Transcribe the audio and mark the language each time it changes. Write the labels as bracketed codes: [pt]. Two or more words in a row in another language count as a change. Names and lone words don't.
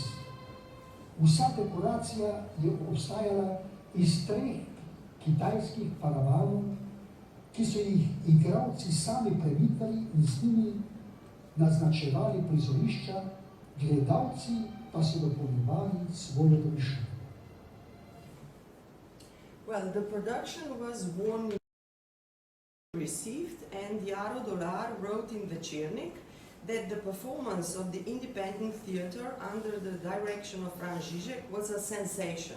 [sl] Vsa dekoracija je obstajala iz 3 kitajskih paravanov, ki so jih igralci sami premikali in z njimi naznačevali prizorišča, gledalci pa so dopolnjevali svojo domišljijo. [en] Well, the production was warmly received, and Jaro Dolar wrote in Večernik that the performance of the independent theater under the direction of Frana Žižka was a sensation.